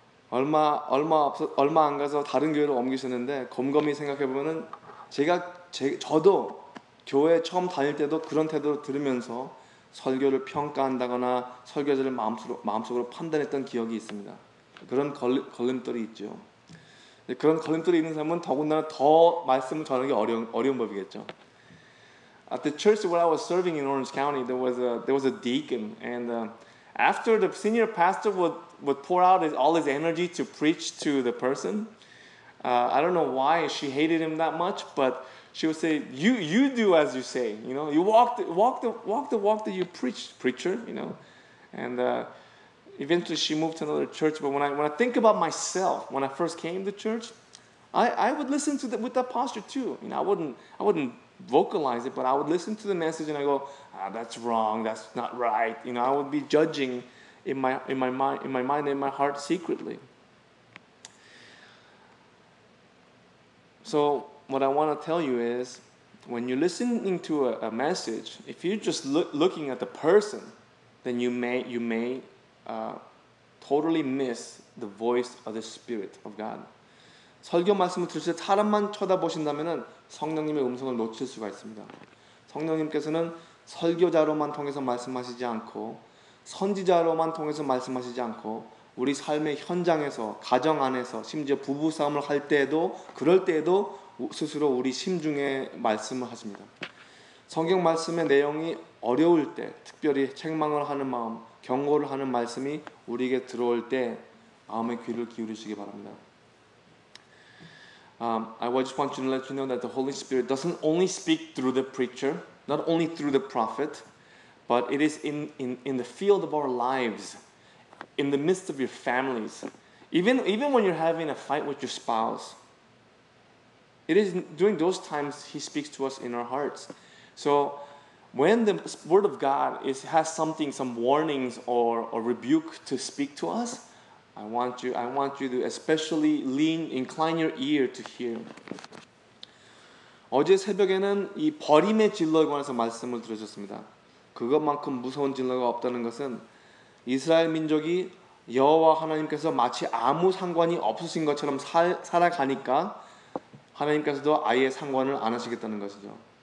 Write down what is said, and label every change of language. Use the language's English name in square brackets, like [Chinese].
[Korean] 얼마 안 가서 다른 교회로 옮기셨는데 곰곰이 생각해 보면은 저도 교회 처음 다닐 때도 그런 태도로 들으면서 설교를 평가한다거나 설교자를 마음속으로 판단했던 기억이 있습니다. 그런 걸림돌이 있죠. 그런 걸림돌이 있는 사람은 더군다나 더 말씀을 전하기 어려운 법이겠죠. [English] At the church where I was serving in Orange County, there was a deacon, and after the senior pastor would pour out all his energy to preach to the person, I don't know why she hated him that much, but she would say, "You do as you say, you walk the walk that you preach, preacher, and eventually she moved to another church. But when I think about myself, when I first came to church, I would listen to with that posture too. I wouldn't vocalize it, but I would listen to the message and I go, that's wrong, that's not right. I would be judging in my mind, and in my heart secretly. So what I want to tell you is, when you're listening to a message, if you're just looking at the person, then you may totally miss the voice of the Spirit of God. [Korean] 설교 말씀을 들으실 때 사람만 쳐다보신다면 성령님의 음성을 놓칠 수가 있습니다. 성령님께서는 설교자로만 통해서 말씀하시지 않고 선지자로만 통해서 말씀하시지 않고 우리 삶의 현장에서, 가정 안에서, 심지어 부부싸움을 할 때에도, 그럴 때에도 스스로 우리 심중에 말씀을 하십니다. 성경 말씀의 내용이 어려울 때, 특별히 책망을 하는 마음, 경고를 하는 말씀이 우리에게 들어올 때 마음의 귀를 기울이시기 바랍니다. [English] I just want you to let you know that the Holy Spirit doesn't only speak through the preacher, not only through the prophet, but it is in the field of our lives, in the midst of your families. Even when you're having a fight with your spouse, it is during those times He speaks to us in our hearts. So when the Word of God has some warnings or rebuke to speak to us, I want you to especially incline your ear to hear. [Korean] 어제 새벽에는 이 버림의 진로에 관해서 말씀을 들으셨습니다. 그것만큼 무서운 진로가 없다는 것은 이스라엘 민족이 여호와 하나님께서 마치 아무 상관이 없으신 것처럼 살아가니까 하나님께서도 아예 상관을 안 하시겠다는 것이죠.